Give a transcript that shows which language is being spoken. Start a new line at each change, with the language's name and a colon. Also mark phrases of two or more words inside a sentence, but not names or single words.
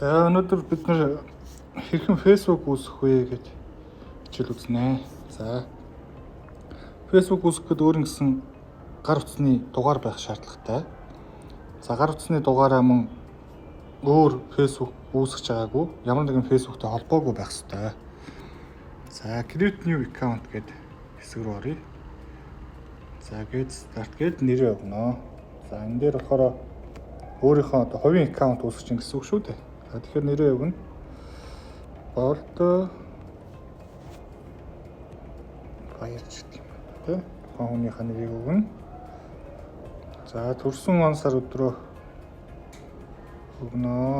Mongolian: өнөөдөр бид нэр хэрхэн Facebook үүсгэх вэ гэж хичээл үзнэ. За. Facebook үүсгэхэд өөр нэгэн гар утасны дугаар байх шаардлагатай. За гар утасны дугаараа мөн өөр Facebook үүсгэж байгаагүй, ямар нэгэн Facebook-тэй холбоогүй байх ёстой. За
English: create new account
Mongolian: гэдэг хэсэг рүү оръё. За
English: get start
Mongolian: гэд нэрээ өгнө. За энэ дээр болохоор өөрийнхөө одоо хувийн аккаунт үүсгэж чинь гэсэн үг шүү дээ. За тэгэхээр нэрээ өгнө. Bolt баярч гэх юм байна тий. Хүмүүнийхээ нэрийг өгнө. За төрсөн он сар өдрөө өгнө.